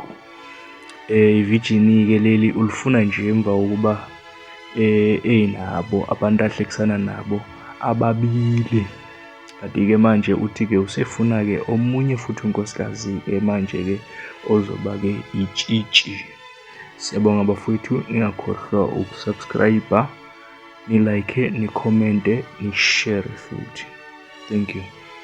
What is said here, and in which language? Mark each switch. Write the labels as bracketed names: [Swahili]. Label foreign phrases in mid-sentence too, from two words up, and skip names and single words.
[Zulu] I-virgin ke leli ulifuna nje emva kokuba nabo abantu ahlekisana nabo ababili. Kanti ke manje uthi ke usefuna ke omunye futhi unkosikazi ke manje ke ozoba ke itshitshi. Siyabonga bafowethu, ningakhohlwa ukusubscribe, ni like, ni comment, ni share futhi. [English] Thank you.